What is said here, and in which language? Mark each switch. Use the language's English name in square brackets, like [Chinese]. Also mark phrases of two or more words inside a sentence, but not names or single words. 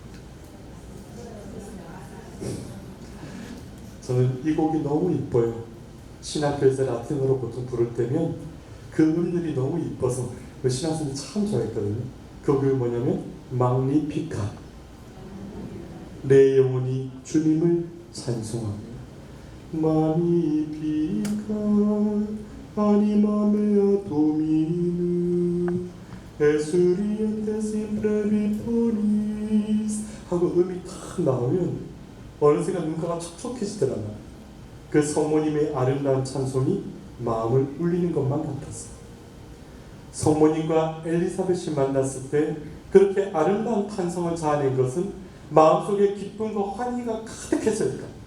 [Korean] 저는 이 곡이 너무 이뻐요. 신학교에서 라틴어로 보통 부를 때면 그 음들이 너무 이뻐서 그 신학생이 참 좋아했거든요. 그 곡이 뭐냐면 magnificat. 내 영혼이 주님을 찬송합니다. [Latin] Magnificat anima mea Domini Exuriente sempre victoris [Korean] 하고 음이 탁 나오면 어느 순간 눈가가 촉촉해지더라고요. 그 성모님의 아름다운 찬송이 마음을 울리는 것만 같았어요. 성모님과 엘리사벳이 만났을 때 그렇게 아름다운 탄성을 자아낸 것은 마음속에 기쁨과 환희가 가득했을까?